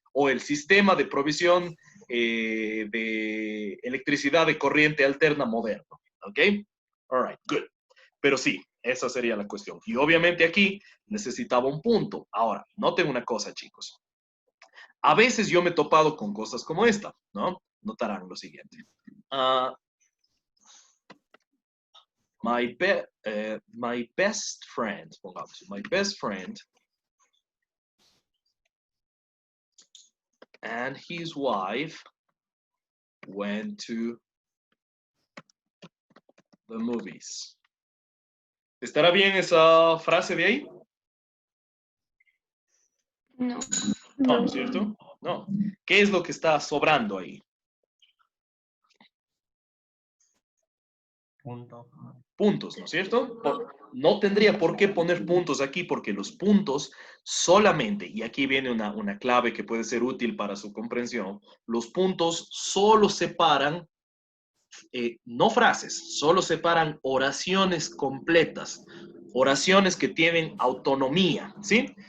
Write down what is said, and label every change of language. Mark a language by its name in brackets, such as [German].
[Spanish] O el sistema de provisión de electricidad de corriente alterna moderno, ¿ok? [English] All right, good. [Spanish] Pero sí, esa sería la cuestión. Y obviamente aquí necesitaba un punto. Ahora, noten una cosa, chicos. A veces yo me he topado con cosas como esta, ¿no? Notarán lo siguiente. [English] My best friend, pongamos, my best friend and his wife went to the movies. [Spanish] ¿Estará bien esa frase de ahí? No. No, ¿no es cierto? No. ¿Qué es lo que está sobrando ahí? Puntos, ¿no es cierto? No tendría por qué poner puntos aquí porque los puntos solamente, y aquí viene una clave que puede ser útil para su comprensión, los puntos solo separan, no frases, solo separan oraciones completas, oraciones que tienen autonomía, ¿sí?